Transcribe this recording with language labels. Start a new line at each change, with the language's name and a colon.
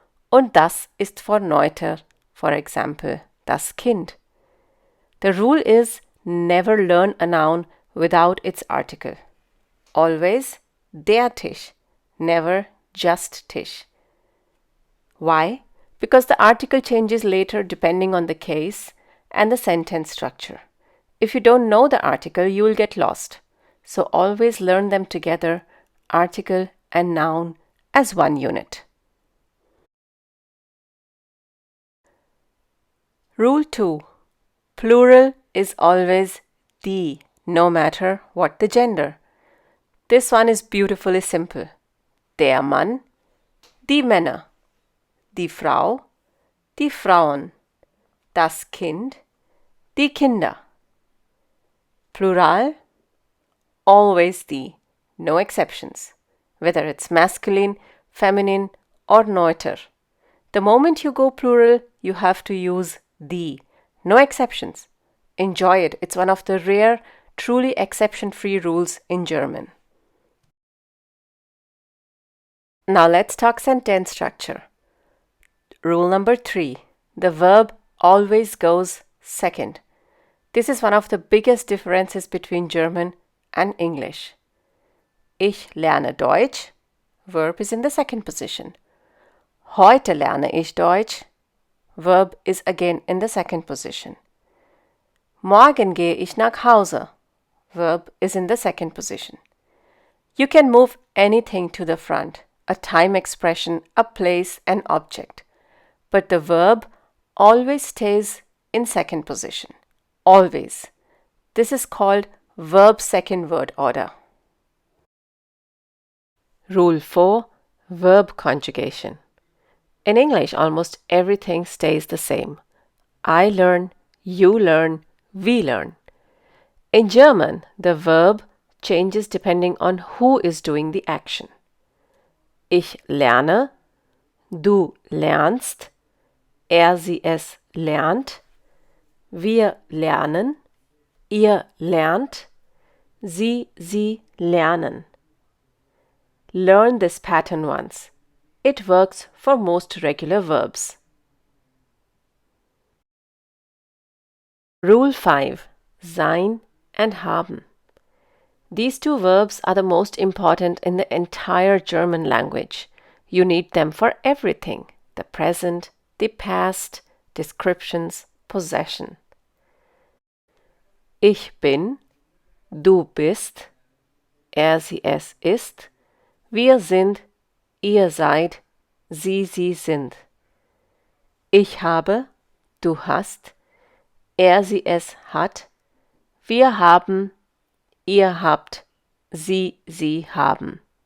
German: Und das ist
English: for neuter, for example,
German: das Kind.
English: The rule is never learn a noun without its article. Always
German: der Tisch,
English: never just Tisch. Why? Because the article changes later depending on the case and the sentence structure. If you don't know the article, you will get lost. So always learn them together, article and noun, as one unit. Rule 2. Plural is always die, no matter what the gender. This one is beautifully simple.
German: Der Mann, die Männer, die Frau, die Frauen, das Kind, die Kinder.
English: Plural, always die, no exceptions, whether it's masculine, feminine, or neuter. The moment you go plural, you have to use die, no exceptions. Enjoy it, it's one of the rare, truly exception-free rules in German. Now let's talk sentence structure. Rule number 3. The verb always goes second. This is one of the biggest differences between German and English.
German: Ich lerne Deutsch. Verb is in the second position. Heute lerne ich Deutsch.
English: Verb is again in the second position.
German: Morgen gehe ich nach Hause.
English: Verb is in the second position. You can move anything to the front, a time expression, a place, an object. But the verb always stays in second position. Always. This is called verb second word order. Rule 4. Verb conjugation. In English, almost everything stays the same. I learn, you learn, we learn. In German, the verb changes depending on who is doing the action.
German: Ich lerne, du lernst, sie es lernt, wir lernen, ihr lernt, sie lernen.
English: Learn this pattern once. It works for most regular verbs. Rule 5. Sein and haben. These two verbs are the most important in the entire German language. You need them for everything: the present, the past, descriptions, possession.
German: Ich bin, du bist, sie es ist, wir sind, ihr seid, sie sind. Ich habe, du hast, sie es hat, wir haben, ihr habt, sie haben.